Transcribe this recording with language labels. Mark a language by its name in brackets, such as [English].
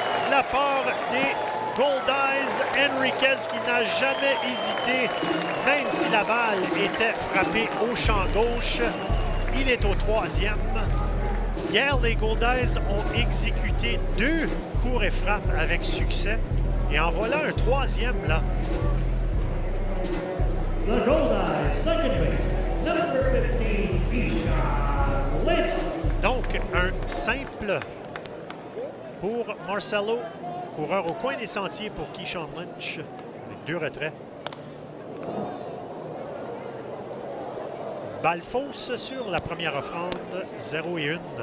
[French] La part des Gold Eyes, Henriquez qui n'a jamais hésité, même si la balle était frappée au champ gauche. Il est au troisième. Hier, les Gold Eyes ont exécuté deux courts et frappes avec succès. Et en voilà un troisième, là. [English] The Gold Eyes, second base, number 15, Keyshawn Lynch. [French] Donc, un simple pour Marcelo. Coureur au coin des sentiers pour Keyshawn Lynch. Avec deux retraits. Balle fausse sur la première offrande. 0 et 1.